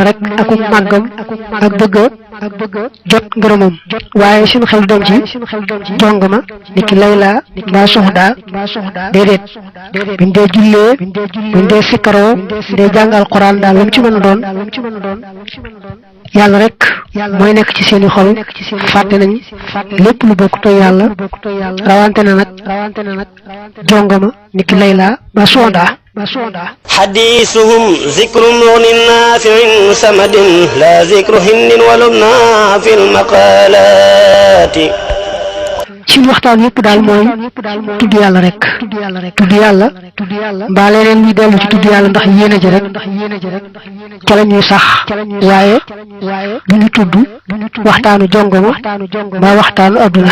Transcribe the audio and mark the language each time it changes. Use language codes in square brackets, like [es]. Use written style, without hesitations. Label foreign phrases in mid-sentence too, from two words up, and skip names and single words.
[wo] rek ak màggam ak bëgg jot ngërëmam waaye seen xel doom ci jongama ni ki Layla mbaa Soxda déedéet buñ dee jullee buñ dee sikkaroo buñ dee jàngal Alxuraan daal lu mu ci mën a doon yàlla rek mooy nekk ci seeni xol fàtte nañ lépp lu bokk toy yàlla rawante na nag jongama ni ki Layla mbaa Soxda [ar] حديثهم ذكر مغن نافع سمد لا ذكر هند ولبنى في المقالات [wo] ci waxtaan yëpp daal mooy tudd yàlla rek tudd yàlla mbaa leneen luy dellu ci tudd yàlla ndax yéene ji rek ca la ñuy sax waaye du ñu tudd waxtaanu jongoma mbaa waxtaanu adduna